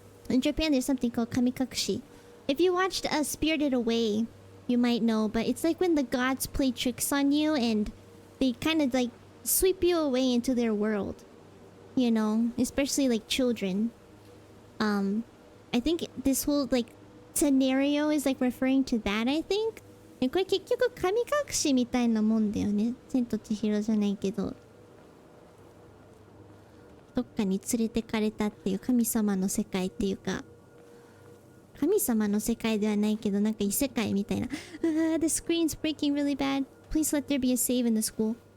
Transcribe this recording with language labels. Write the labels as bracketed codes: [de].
[en] in Japan, there's something called kamikakushi. If you watched Spirited Away, you might know, but it's like when the gods play tricks on you and they kind of like sweep you away into their world. You know, especially like children. I think this whole like scenario is like referring to that, I think. [ja] これ結局神隠しみたいなもんだよね。千と千尋じゃないけど。どっかに連れてかれたっていう神様の世界っていうか。神様の世界ではないけどなんか異世界みたいな。 [en] The screen's breaking really bad. Please let there be a save in the school.